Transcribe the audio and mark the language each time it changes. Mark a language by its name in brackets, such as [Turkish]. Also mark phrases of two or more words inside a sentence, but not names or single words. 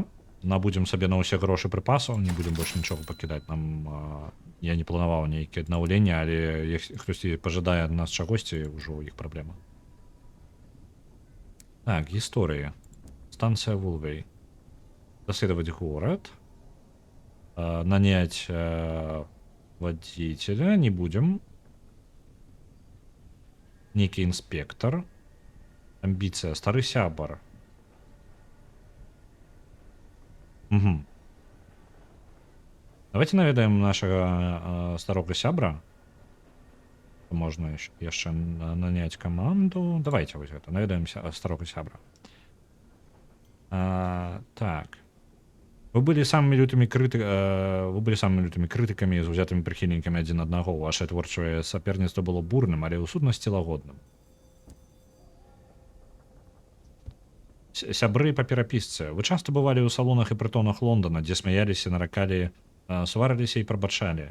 [Belarusian] Набудзем сабе на ўсе грошы прыпасаў, не будзем больш нічога пакідаць. Нам я не планаваў нейкія аднаўленні, але хтосьці пажадае ад нас чагосьці, ўжо іх праблема. Так, гісторыя. Станцыя Вулвей. Даследаваць горад. [Russian] Нанять водителя не будем. Некий инспектор. Амбиция. Старый сябар. Угу. Давайте наведаем нашего старого сябра. Можно еще нанять команду. Давайте вот это. Наведаем старого сябра. [Belarusian] Так. [Russian] Вы были самыми лютыми [Belarusian] крытыкамі з узятымі прыхільнікамі адзін аднаго. Ваше творчае саперніцтва было бурным, але ў сутнасці лагодным. Сябры па перапісцы. Вы часта бывалі ў салонах і прытонах Лондона, дзе смяяліся, наракалі, сварыліся і прабачалі.